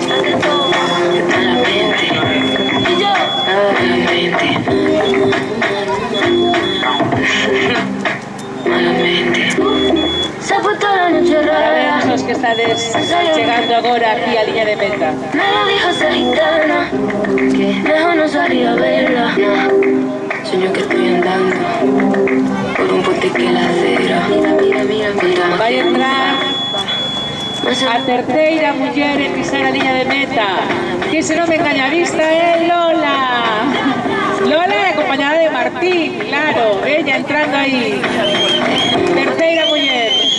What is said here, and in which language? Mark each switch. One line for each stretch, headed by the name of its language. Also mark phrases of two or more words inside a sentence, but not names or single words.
Galician: Para los que estades chegando agora aquí a liña de meta.
Spanish: Me lo dijo esa gitana, que mejor no salí a verla. Sueño que estoy andando por un puente que la acera. Mira.
Galician: Vai entrar a terceira muller en pisar a liña de meta. Que se non me engaña a vista é Lola. Lola é acompañada de Martín, claro. Ella entrando aí. Terceira muller.